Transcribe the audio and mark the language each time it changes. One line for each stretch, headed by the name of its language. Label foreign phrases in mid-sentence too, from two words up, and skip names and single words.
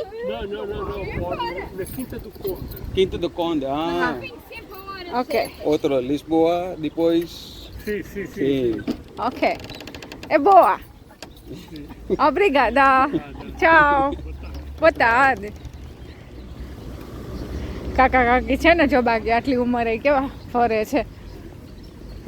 Portuguese: Não. Na Quinta do Conde. Quinta do Conde. Ah. Ok. Outro, Lisboa, depois. Sim. Sim. Ok. É boa. Obrigada. Tchau. Boa tarde.
Gujarati: કાકા કાકી છે ને જો બાકી આટલી ઉંમરે કેવા ફરે છે.